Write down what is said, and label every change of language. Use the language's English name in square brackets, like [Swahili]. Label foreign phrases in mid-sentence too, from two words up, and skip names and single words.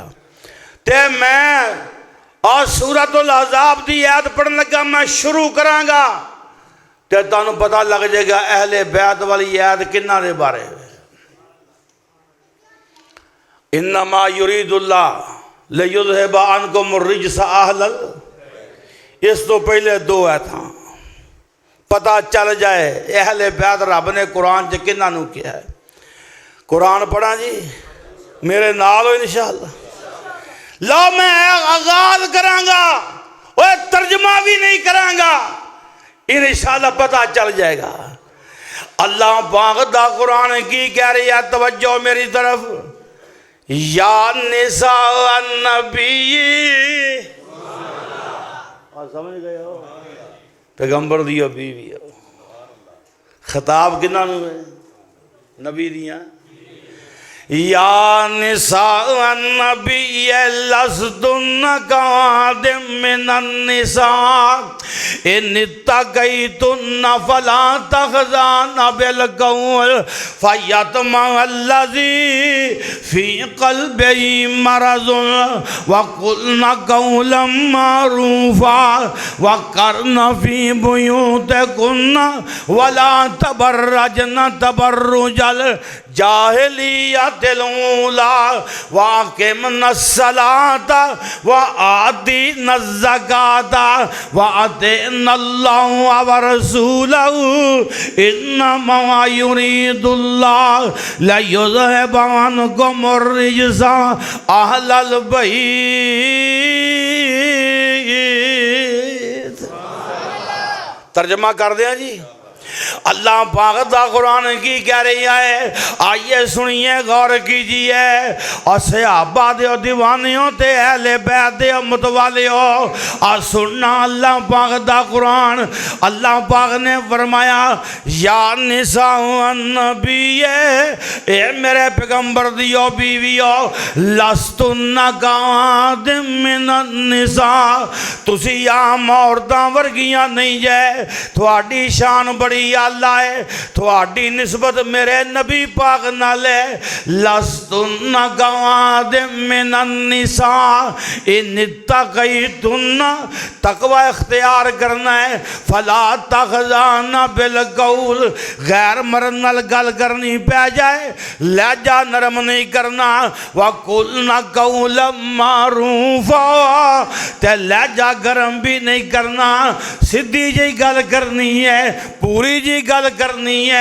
[Punjabi] تے میں اور سورۃ الاحزاب دی آیت پڑھن لگا میں شروع کراں گا تے تہانوں پتہ لگ جائے گا اہل بیت والی آیت کنہاں دے بارے. [Arabic] إنما يريد الله ليذهب عنكم الرجس أهل. [Punjabi] اس توں پہلے دو آیتاں پتہ چل جائے اہل بیت رب نے قرآن چ کنہاں نوں کیا ہے. قرآن پڑھا جی میرے نال ہو ان شاء اللہ. لو میں آغاز کراں گا اور ترجمہ بھی نہیں کراں گا ان شاء اللہ پتہ چل جائے گا اللہ پاک دا قرآن کی کہہ رہی ہے. توجہ میری طرف. [Arabic] या निसा नबी [Punjabi] سمجھ گئے ہو پیغمبر دی بیوی ہو. خطاب کنہاں نوں ہے نبی دیاں. [Arabic] يا نساء النبي لستن كأحد من النساء إن اتقيتن فلا تخضعن بالقول فيطمع الذي في قلبه مرض وقلن قولا معروفا وقرن في بيوتكن ولا تبرجن تبرج الجاهلية الأولى وأقمن الصلاة وآتين الزكاة وأطعن الله ورسوله إنما يريد الله ليذهب عنكم الرجس أهل البيت. [Punjabi] ترجمہ کر دیا جی. اللہ پاک دا قرآن کی کہہ رہی ہے [Urdu] आइए सुनिए गौर कीजिए। [Punjabi] اور صحابہ دے دیوانیو تے اہل بیت دے متوالیو آ سننا اللہ پاک دا قرآن. اللہ پاک نے فرمایا [Arabic] या निसा नबी [Punjabi] اے میرے پیغمبر دیو بیویو [Arabic] लस्तुन्ना कआदिम मिनन निसा [Punjabi] تسی عام عورتاں ورگیاں نہیں جے تھوڑی شان بڑی اعلیٰ ہے تھوڑی نسبت میرے نبی پاک نال ہے. [Arabic] لستن كأحد من النساء إن اتقيتن [Punjabi] तकवा इख्तियार करना है। [Arabic] फला तख़ज़ाना बिल क़ौल [Punjabi] غیر مرد نال گل کرنی پے جائے لہجہ نرم نہیں کرنا. [Arabic] वक़ुलना क़ौलन मारूफ़ा [Punjabi] تے لہجہ گرم بھی نہیں کرنا سیدھی جی گل کرنی ہے پوری جی گل کرنی ہے.